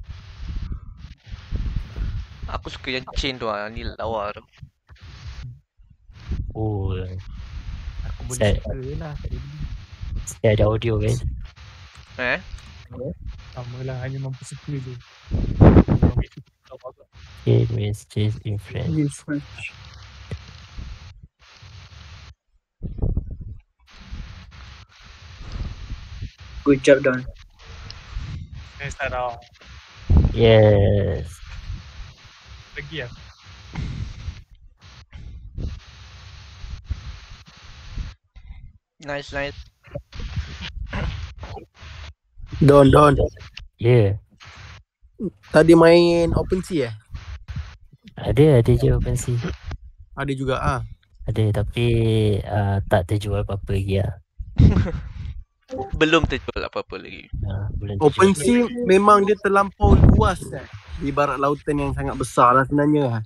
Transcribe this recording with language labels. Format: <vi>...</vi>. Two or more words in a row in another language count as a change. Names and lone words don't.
<ms>Aku suka yang chain tu lah. Ni lawa tu. Aku boleh suka lah. Saya ada audio kan. Sama lah, hanya mampu suka je.</ms> <en>Okay, messages in French. In French. Good job, Don. Sarah. Yes.</en> <ms>Lagi lah.</ms> <en>Nice, nice. Don. Yeah.</en> <ms>Tadi main OpenSea Ada je OpenSea. Ada juga Ada tapi tak terjual apa-apa lagi lah. Belum terjual apa-apa lagi. Belum terjual. OpenSea memang dia terlampau luas Ibarat lautan yang sangat besar lah sebenarnya.</ms>